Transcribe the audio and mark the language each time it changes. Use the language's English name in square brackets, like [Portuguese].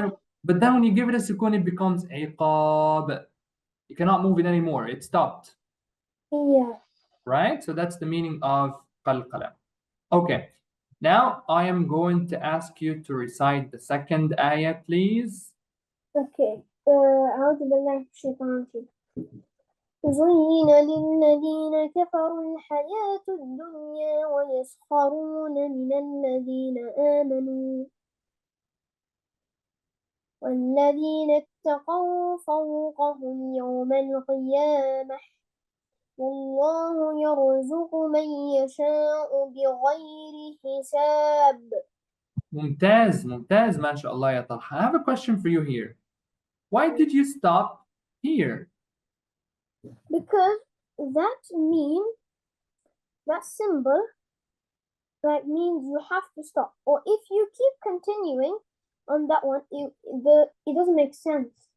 [English] then, but then when you give it a sukoon, it becomes iqab. You cannot move it anymore. It stopped, Yeah. right? So that's the meaning of qalqala. Okay. Now I am going to ask you to recite the second ayah, please. Okay. [Arabic] أعوذ بالله من الشيطان الرجيم. زين للذين كفروا الحياة الدنيا ويسخرون من الذين آمنوا والذين اتقوا فوقهم يوم القيامة والله يرزق من يشاء بغير حساب. ممتاز, ممتاز, [English] mashallah ya Talha. I have a question for you here. Why did you stop here? Because that symbol that means you have to stop. Or if you keep continuing on that one, it doesn't make sense.